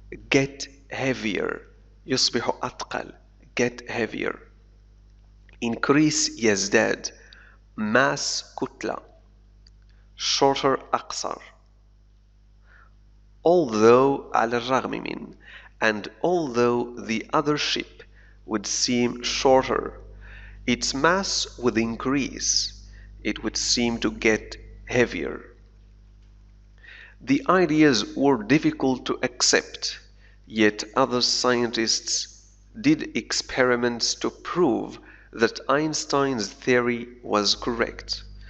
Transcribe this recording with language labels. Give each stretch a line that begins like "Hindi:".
English: Get heavier،
Arabic: يصبح أثقل.
English: Get heavier. Increase
Arabic: يزداد.
English: Mass
Arabic: كتلة.
English: Shorter
Arabic: أقصر.
English: Although
Arabic: على الرغم من.
English: And although the other ship would seem shorter, its mass would increase. It would seem to get heavier. The ideas were difficult to accept, yet other scientists did experiments to prove that Einstein's theory was correct.